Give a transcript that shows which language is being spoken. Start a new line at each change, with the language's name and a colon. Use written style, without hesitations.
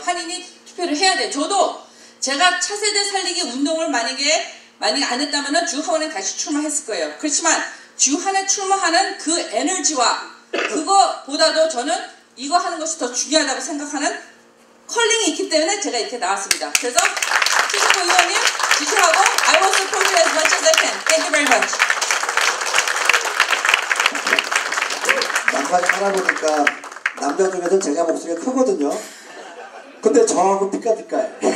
Korean: 한인이 투표를 해야 돼요. 저도 제가 차세대 살리기 운동을 만약에 안 했다면 주하원에 다시 출마했을 거예요. 그렇지만 주하원에 출마하는 그 에너지와 그거보다도 저는 이거 하는 것이 더 중요하다고 생각하는 컬링이 있기 때문에 제가 이렇게 나왔습니다. 그래서 최석구 의원님 지지하고
English: I will support you as much as I can. Thank you very much.
Korean: 남편이 살아보니까 남자 중에서 제가 목소리가 크거든요. 근데 저하고 삐까삐까해.